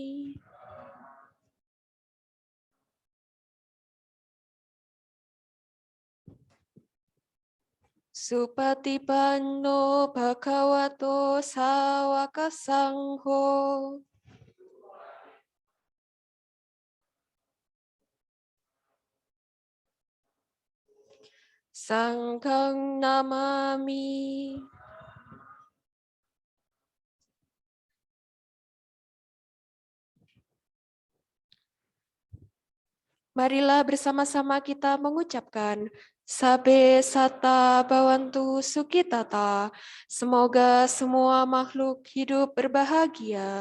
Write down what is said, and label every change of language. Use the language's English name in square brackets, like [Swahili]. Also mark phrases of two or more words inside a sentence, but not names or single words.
[Pali] Supatipanno bhagavato sawaka sangho. Sanghang namami. [Indonesian] Marilah bersama-sama kita mengucapkan [Pali] Sabe Sata Bawantu Sukitata. [Indonesian] Semoga semua makhluk hidup berbahagia.